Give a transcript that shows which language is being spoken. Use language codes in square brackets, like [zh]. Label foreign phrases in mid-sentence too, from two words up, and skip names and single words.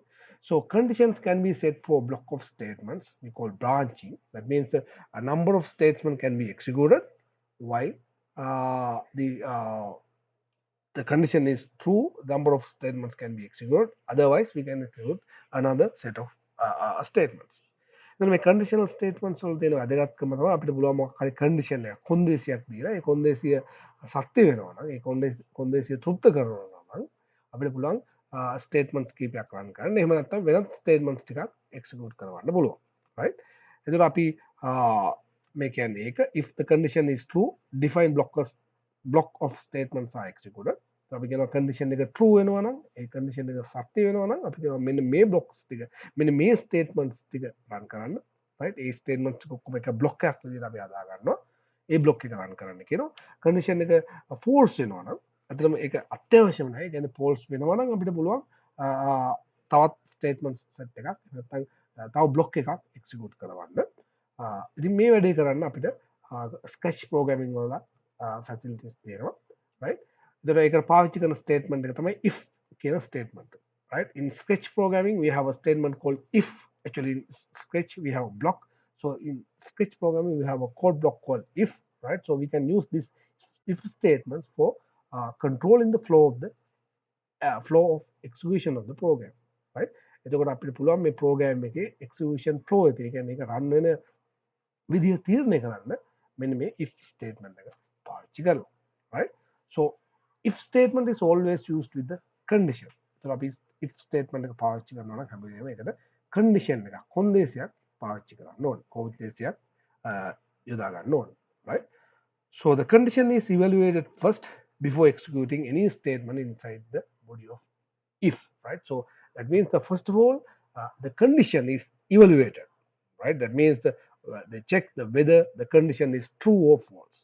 [en] So conditions can be set for a block of statements we call branching. That means a number of statements can be executed while the condition is true, number of statements can be executed. Otherwise, we can execute another set of statements. [si] දැන් මේ [en] conditional statements [si] වල තියෙන වැදගත්කම තමයි අපිට පුළුවන් මොකක් හරි condition එකක් කොන්දේසියක් දීලා ඒ කොන්දේසිය සත්‍ය වෙනවා නම් ඒ කොන්දේසිය තෘප්ත කරනවා නම් අපිට පුළුවන් ස්ටේට්මන්ට්ස් කීපයක් රන් කරන්න. එහෙම නැත්නම් වෙනත් ස්ටේට්මන්ට්ස් ටිකක් එක්සිකියුට් කරවන්න පුළුවන්. [en] right? [si] එතකොට අපි මේ කියන්නේ ඒක [en] if the condition is true define block of statements are executed. [si] අපි කියනවා condition එක true වෙනවා නම් ඒ condition එක සත්‍ය වෙනවා නම් අපි කියනවා මෙන්න මේ blocks ටික මෙන්න මේ statements ටික run කරන්න. right? ඒ statements ටික ඔක්කොම එක block එකක් විදිහට අපි හදා ගන්නවා. ඒ block එක run කරන්න කියනවා. condition එක false වෙනවා නම් අතරම ඒක අත්‍යවශ්‍යම නැහැ. ඒ කියන්නේ false වෙනවා නම් අපිට පුළුවන් තවත් [en] statements set [si] එකක් නැත්නම් තව block එකක් execute කරවන්න. ඉතින් මේ වැඩේ කරන්න අපිට [en] sketch programming [si] වල ෆැසිලිටිස් තියෙනවා. [en] right? [si] එතකොට ඒකට පාවිච්චි කරන ස්ටේට්මන්ට් එක තමයි if කියන ස්ටේට්මන්ට්. [en] right? In sketch programming we have a statement called if. Actually in sketch we have a block. So in sketch programming we have a code block called if. right? So we can use this if statements for controlling the flow of the flow of execution of the program. right? [si] එතකොට අපිට පුළුවන් මේ ප්‍රෝග්‍රෑම් එකේ [en] execution flow [si] එක, ඒ කියන්නේ ඒක රන් වෙන විදිහ තීරණය කරන්න මෙන්න මේ [en] if statement [si] එක පාවිච්චි කරලා. [en] right? So if statement is always used with the condition. [si] එතකොට අපි [en] if statement [si] එක පාවිච්චි කරනවා නම් හැම වෙලේම ඒකට condition එකක් කොන්දේසියක් පාවිච්චි කරන්න ඕනේ. කොන්දේසියක් යොදා ගන්න ඕනේ. [en] right? So the condition is evaluated first before executing any statement inside the body of if. right? So that means the first of all the condition is evaluated. right? That means they check whether the condition is true or false.